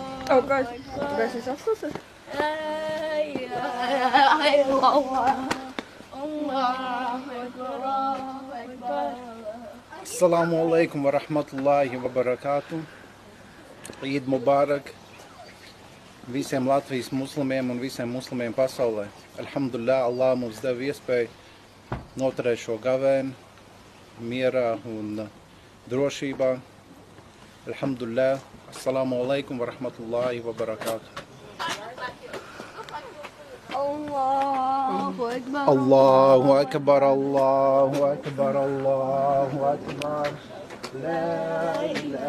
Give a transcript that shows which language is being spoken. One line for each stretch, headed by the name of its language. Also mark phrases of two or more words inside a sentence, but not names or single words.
English: Oh guys,
Dutch: is afgelopen.
Arabic: السلام عليكم ورحمة الله وبركاته. عيد مبارك
Latvian: visiem Latvijas muslimiem un visiem muslimiem pasaulē. Alhamdulillah, Allah mums deva iespēju noturēt šo gavēni mierā un drošībā.
Arabic: Alhamdulillah. السلام عليكم ورحمة الله وبركاته. الله أكبر. الله أكبر، الله أكبر، الله أكبر. لا إله